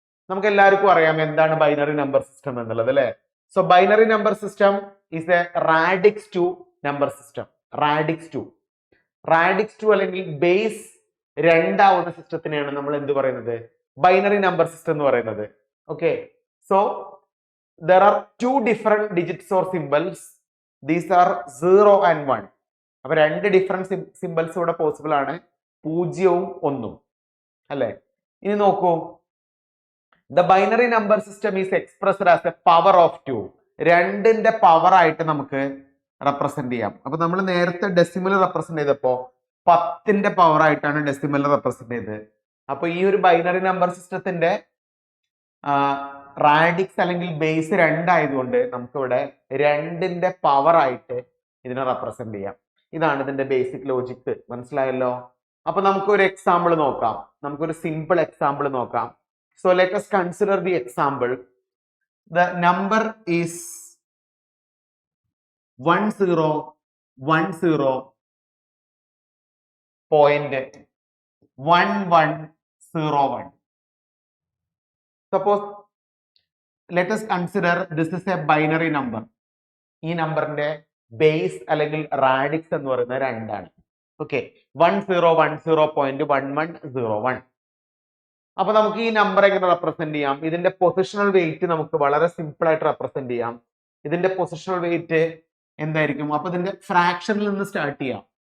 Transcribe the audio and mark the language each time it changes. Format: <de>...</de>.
<ml>നമുക്ക് എല്ലാവർക്കും അറിയാം എന്താണ് ബൈനറി നമ്പർ സിസ്റ്റം എന്നുള്ളത്, അല്ലെ?</ml> <en>so binary number system</en> <ml>is A radix 2 number system. Radix 2 അല്ലെങ്കിൽ ബേസ് 2 ആവുന്ന സിസ്റ്റത്തിനെയാണ് നമ്മൾ എന്ത് പറയുന്നത്? ബൈനറി നമ്പർ സിസ്റ്റം എന്ന് പറയുന്നത്. Okay, so</ml> <en>there are 2 different digits or symbols. These are 0 and 1.</en> <ml>അപ്പൊ 2 ഡിഫറെന്റ് സിമ്പിൾസ് ഇവിടെ പോസിബിൾ ആണ്, 0ഉം 1ഉം, അല്ലെ? ഇനി നോക്കൂ,</ml> <en>The binary number system is expressed as a power of 2.</en> <ml>2ന്റെ power ആയിട്ട് നമുക്ക് റെപ്രസെന്റ് ചെയ്യാം. അപ്പൊ നമ്മൾ നേരത്തെ ഡെസിമൽ റെപ്രസെന്റ് ചെയ്തപ്പോ 10ന്റെ പവർ ആയിട്ടാണ് ഡെസിമൽ റെപ്രസെന്റ് ചെയ്തത്. അപ്പൊ ഈ ഒരു ബൈനറി നമ്പർ സിസ്റ്റത്തിന്റെ റാഡിക്സ് അല്ലെങ്കിൽ ബേസ് 2 ആയതുകൊണ്ട് നമുക്ക് ഇവിടെ 2ന്റെ പവർ ആയിട്ട് ഇതിനെ റെപ്രസെന്റ് ചെയ്യാം. ഇതാണ് ഇതിന്റെ ബേസിക് ലോജിക്. മനസ്സിലായല്ലോ? അപ്പൊ നമുക്ക് ഒരു എക്സാമ്പിൾ നോക്കാം. നമുക്കൊരു സിമ്പിൾ എക്സാമ്പിൾ നോക്കാം. So let</ml> <en>us consider the example. The number is 10.1101. Suppose let us consider this is a binary number.</en> <ml>ഈ നമ്പറിന്റെ ബേസ് അല്ലെങ്കിൽ റാഡിക്സ് എന്ന് പറയുന്നത് 2 ആണ്. ഓക്കെ, 1010.1101. അപ്പൊ നമുക്ക് ഈ നമ്പർ എങ്ങനെ റെപ്രസെന്റ് ചെയ്യാം? ഇതിന്റെ പൊസിഷണൽ വെയിറ്റ് നമുക്ക് വളരെ സിമ്പിൾ ആയിട്ട് റെപ്രസെന്റ് ചെയ്യാം. ഇതിന്റെ പൊസിഷണൽ വെയിറ്റ് എന്തായിരിക്കും? അപ്പൊ ഇതിന്റെ ഫ്രാക്ഷനിൽ നിന്ന് സ്റ്റാർട്ട് ചെയ്യാം.</ml>